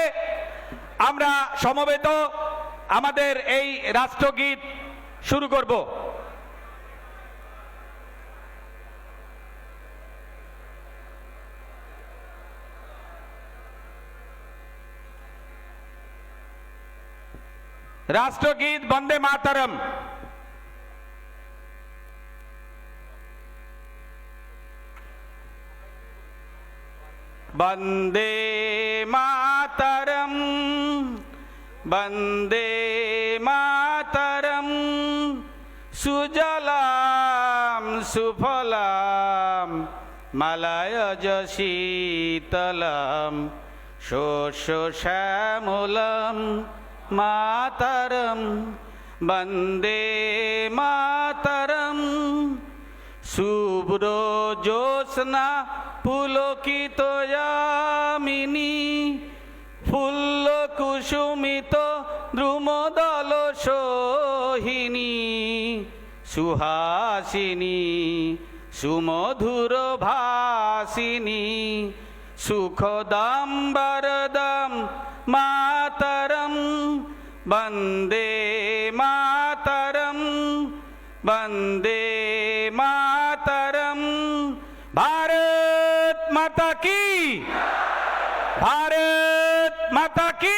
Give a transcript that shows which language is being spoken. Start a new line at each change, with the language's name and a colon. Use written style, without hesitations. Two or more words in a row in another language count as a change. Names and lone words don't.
Bangla: আমরা সমবেত আমাদের এই রাষ্ট্রগীত শুরু করব। রাষ্ট্রগীত বন্দে মাতরম।
Sanskrit: वंदे मातरम, वंदे मातरम, सुजलाम सुफलाम मलयज शीतलम, शोष श्यामलम मातरम, वंदे मातरम। शुभ्र ज्योत्स्ना पुलकित यामिनी, ফুল্ল কুসুমিত দ্রুমদল সোহিনী, সুহাসিনী সুমধুর ভাসিনী, সুখদাম বরদম মাতরম বন্দে মাতরম বন্দে মাতরম
Hindi: भारत माता की भारत माता की।